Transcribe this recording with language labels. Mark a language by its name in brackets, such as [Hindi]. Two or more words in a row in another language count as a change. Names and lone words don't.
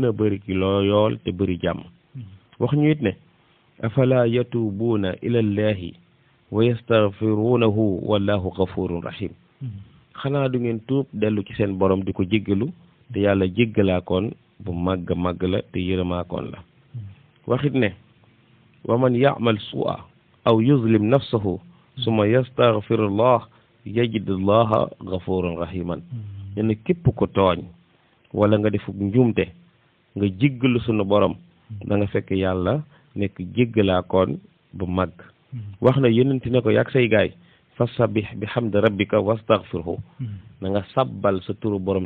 [Wolof] a bëri ki loo yool te bëri jàmm wax ñu it ne [Arabic] أفلا يتوبون إلى الله ويستغفرونه والله غفور رحيم [Wolof] xanaa du ngeen tuub dellu ci seen borom di ko jéggalu te yàlla jéggalaakoon bu màgg màgg la te yërëmaakoon la waxit ne [Arabic] ومن يعمل سوءا أو يظلم نفسه ثم يستغفر الله يجد الله غفورا [Wolof] rahiman ne képp ko tooñ wala nga def njuumte nga jéggalu sunu borom da nga fekk yàlla nekk jéggalaakoon bu màgg wax na yonent ne ko yàgg say gaay [Arabic] فسبح بحمد ربك واستغفره [Wolof] na nga sabbal sa turu borom